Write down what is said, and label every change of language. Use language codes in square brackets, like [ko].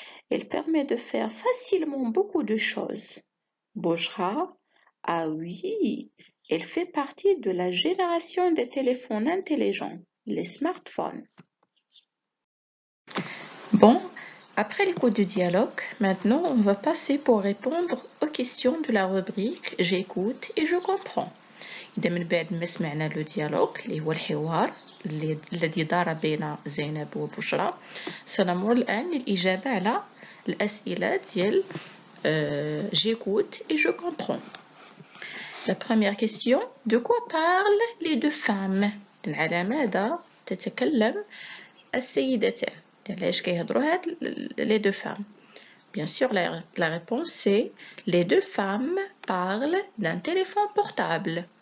[fr] Il permet de faire facilement beaucoup de choses. Bouchra, ah oui, elle fait partie de la génération des téléphones intelligents, les smartphones. Bon, après l'écoute du dialogue, maintenant on va passer pour répondre aux questions de la rubrique J'écoute et je comprends. [ar] إذا من بعد ما سمعنا لو ديالوغ اللي هو الحوار الذي دار بين زينب وبشرى سنمر الآن للإجابة على الأسئلة ديال [fr] j'écoute et je comprends. La première question, de quoi parlent les deux femmes؟ [ar] على ماذا تتكلم السيدتان؟ علاش كيهضروا هاد [fr] les deux femmes؟ Bien sûr, la réponse c'est les deux femmes parlent d'un téléphone portable.